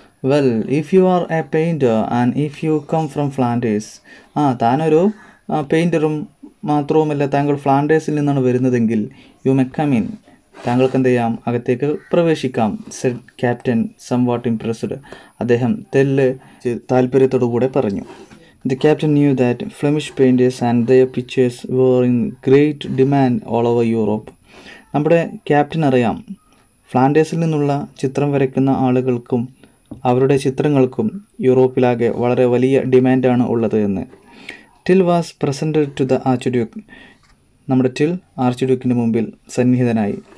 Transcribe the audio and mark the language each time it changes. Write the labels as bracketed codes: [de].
[en] well if you are a painter and if you come from Flanders, [ml] താനൊരു പെയിൻറ്ററും മാത്രവുമല്ല, താങ്കൾ ഫ്ലാൻഡേഴ്സിൽ നിന്നാണ് വരുന്നതെങ്കിൽ [en] you may come in, [ml] താങ്കൾക്ക് എന്ത് ചെയ്യാം, അകത്തേക്ക് പ്രവേശിക്കാം. [en] said captain somewhat impressed, [ml] അദ്ദേഹം താല്പര്യത്തോടു കൂടെ പറഞ്ഞു. [en] The captain knew that Flemish painters and their pictures were in great demand all over Europe. [ml] നമ്മുടെ ക്യാപ്റ്റൻ അറിയാം, ഫ്ലാൻഡേഴ്സിൽ നിന്നുള്ള ചിത്രം വരയ്ക്കുന്ന ആളുകൾക്കും അവരുടെ ചിത്രങ്ങൾക്കും യൂറോപ്പിലാകെ വളരെ വലിയ ഡിമാൻഡാണ് ഉള്ളത് എന്ന്. [en] Till was presented to the archduke, [ml] നമ്മുടെ ടിൽ ആർച്ച്ഡ്യൂക്കിൻ്റെ മുമ്പിൽ സന്നിഹിതനായി.